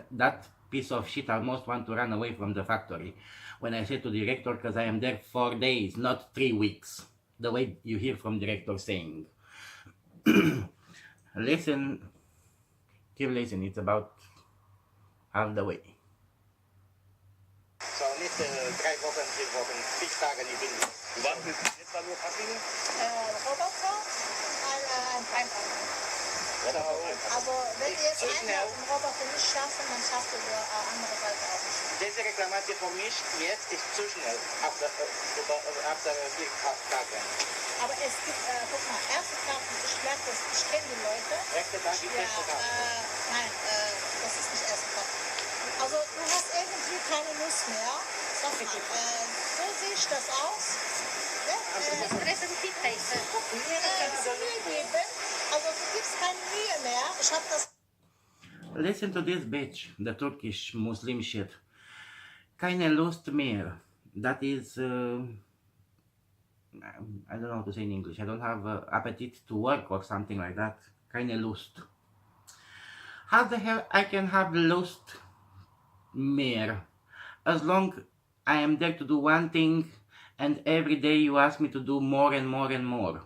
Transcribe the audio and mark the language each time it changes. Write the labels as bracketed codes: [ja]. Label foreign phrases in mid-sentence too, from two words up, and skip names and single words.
[en] That piece of shit almost want to run away from the factory. When I say to director, because I am there 4 days, not 3 weeks. The way you hear from director saying. Listen, keep listening, it's about half the way. [de] Sau nicht 3 Wochen, 4 Wochen, 6 Tage die bin. Du warst jetzt war nur Kaffee? Roboter, ein Also wenn ihr jetzt einen Roboter nicht schaffen, dann schafft ihr die andere Seite auch nicht. Diese Reklamation für mich jetzt ist zu schnell, ab der 4 Tage. Aber es gibt, guck mal, erste Tag, ich merke das, ich kenne die Leute. Erste Tag ist erste Tag. Nein, das ist nicht erste Tag. Also du hast irgendwie keine Lust mehr. Sag mal, so sehe ich das aus. Ja? [ro] Trebuie să fii face. [de] Also du gibst keine Mühe mehr. Ich habe das. [en] Listen to this bitch, the Turkish Muslim shit. [de] Keine Lust mehr. [en] That is, I don't know how to say in English. I don't have appetite to work or something like that. [de] Keine Lust. [en] How the hell I can have [de] lust mehr? [en] As long I am there to do one thing and every day you ask me to do more and more and more.